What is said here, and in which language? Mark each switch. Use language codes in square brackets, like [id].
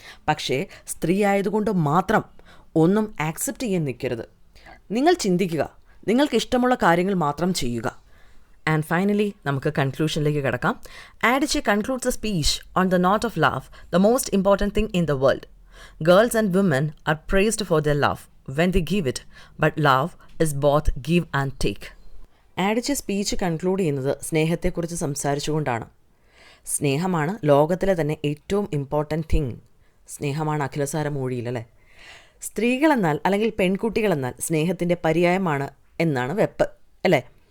[ml] പക്ഷേ സ്ത്രീ ആയതുകൊണ്ട് മാത്രം ഒന്നും ആക്സെപ്റ്റ് ചെയ്യാൻ നിൽക്കരുത്. നിങ്ങൾ ചിന്തിക്കുക, നിങ്ങൾക്ക് ഇഷ്ടമുള്ള കാര്യങ്ങൾ മാത്രം ചെയ്യുക. [en] and finally [ml] നമുക്ക് കൺക്ലൂഷനിലേക്ക് കിടക്കാം. [en] Adichie concludes a speech on the note of love, the most important thing in the world. Girls and women are praised for their love when they give it, but love is both give and take. [ml] ആഡിച്ചി speech conclude ചെയ്യുന്നത് സ്നേഹത്തെക്കുറിച്ച് സംസാരിച്ചുകൊണ്ടാണ്. സ്നേഹമാണ് ലോകത്തിലെ തന്നെ ഏറ്റവും important thing. സ്നേഹമാണ് അഖിലസാര മൊഴിയിലല്ലേ? സ്ത്രീകളെന്നാൽ അല്ലെങ്കിൽ പെൺകുട്ടികളെന്നാൽ സ്നേഹത്തിൻ്റെ പര്യായമാണ് എന്നാണ് വെപ്പ് അല്ലേ?